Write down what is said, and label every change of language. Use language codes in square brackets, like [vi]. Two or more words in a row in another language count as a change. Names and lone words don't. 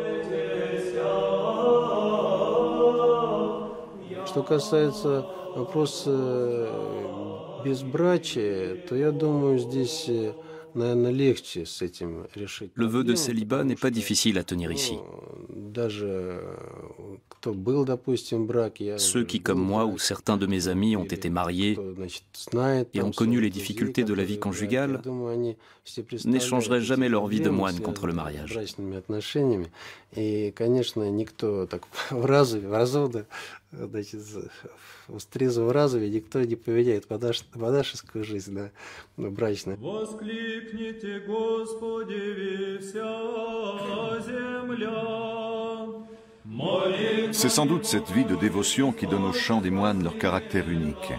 [ru] Что касается вопроса безбрачия, то я думаю, здесь, наверное, легче с этим решить. [fr] Le vœu de célibat n'est pas difficile à tenir ici. Ceux qui, comme moi ou certains de mes amis, ont été mariés et ont connu les difficultés de la vie conjugale, n'échangeraient jamais leur vie de moine contre le mariage. [cu] Воскликните Господи вся земля. [fr] C'est sans doute cette vie de dévotion qui donne aux chants des moines leur caractère unique.